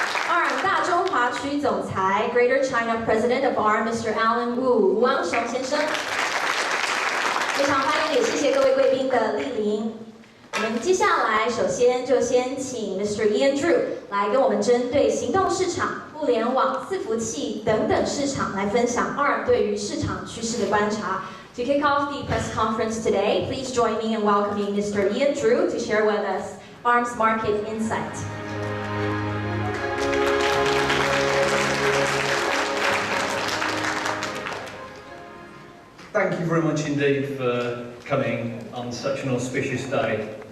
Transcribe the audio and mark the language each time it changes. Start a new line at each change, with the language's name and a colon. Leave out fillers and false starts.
English: ARM
Chinese: 大中华区总裁
English: Greater China President of ARM Mr.
Chinese: Alan Wu 吴昂雄先生。非常欢迎，也谢谢各位贵宾的莅临。我们接下来首先就先请 Mr. Ian Drew 来跟我们针对行动市场、互联网、伺服器等等市场来分享 ARM 对于市场趋势的观察。
English: To kick off the press conference today, please join me in welcoming Mr. Ian Drew to share with us ARM's market insight. Thank you very much indeed for coming on such an auspicious day.